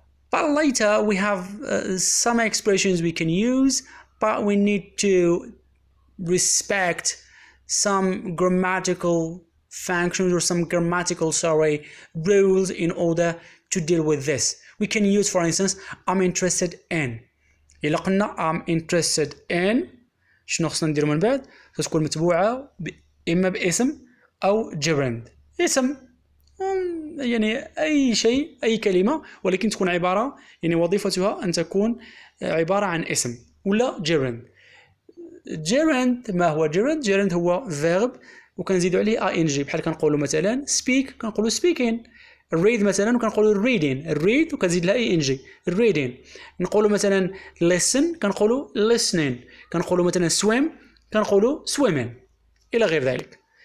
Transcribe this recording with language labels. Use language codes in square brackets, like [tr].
[en] But later we have some expressions we can use, but we need to respect some grammatical functions or some grammatical rules in order to deal with this. We can use, for instance, I'm interested in. [ar] إلا قلنا [en] I'm interested in, [ar] شنو خصنا نديرو من بعد؟ تكون متبوعة إما باسم أو gerund. اسم يعني أي شيء، أي كلمة، ولكن تكون عبارة يعني وظيفتها أن تكون عبارة عن اسم، ولا gerund. gerund ما هو gerund؟ gerund هو verb وكنزيدوا عليه ing، بحال كنقولوا مثلا speak كنقولوا speaking. read مثلا وكنقولوا reading، read وكنزيد لها ing reading. نقولوا مثلا listen كنقولوا listening. كنقولوا مثلا swim كنقولوا swimming، إلى غير ذلك.